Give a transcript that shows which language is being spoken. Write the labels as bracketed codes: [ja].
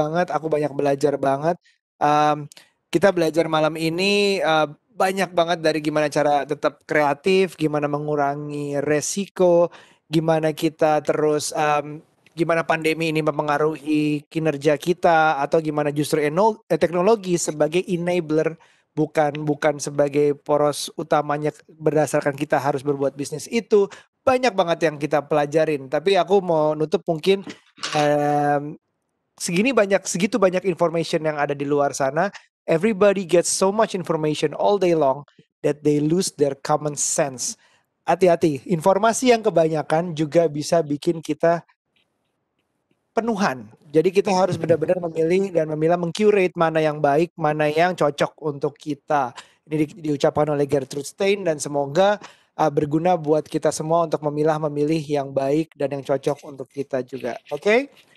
[id] Aku banyak belajar banget. Kita belajar malam ini banyak banget dari gimana cara tetap kreatif, gimana mengurangi resiko, gimana kita terus gimana pandemi ini mempengaruhi kinerja kita, atau gimana justru teknologi sebagai enabler bukan sebagai poros utamanya berdasarkan kita harus berbuat bisnis itu. Banyak banget yang kita pelajarin, tapi aku mau nutup mungkin segitu banyak information yang ada di luar sana. [en] Everybody gets so much information all day long that they lose their common sense. [id] Hati-hati, informasi yang kebanyakan juga bisa bikin kita penuhan. Jadi kita harus benar-benar memilih dan mengcurate mana yang baik, mana yang cocok untuk kita. Ini diucapkan oleh Gertrude Stein, dan semoga berguna buat kita semua untuk memilih yang baik dan yang cocok untuk kita juga. Oke?